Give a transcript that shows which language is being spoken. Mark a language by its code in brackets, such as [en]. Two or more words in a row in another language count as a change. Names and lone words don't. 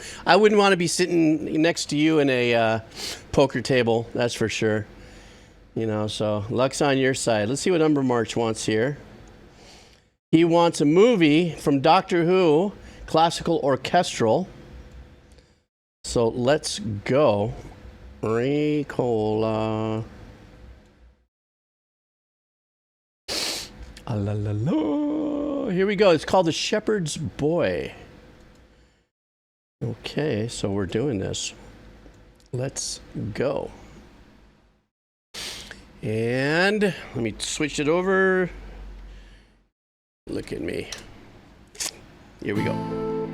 [en] I wouldn't want to be sitting next to you in a poker table, that's for sure. You know, so luck's on your side. Let's see what Umber March wants here. He wants a movie from Doctor Who, classical orchestral. So let's go. Ricola. Ah, la, la, la. Here we go. It's called The Shepherd's Boy. Okay, so we're doing this. Let's go. And let me switch it over. Look at me. Here we go.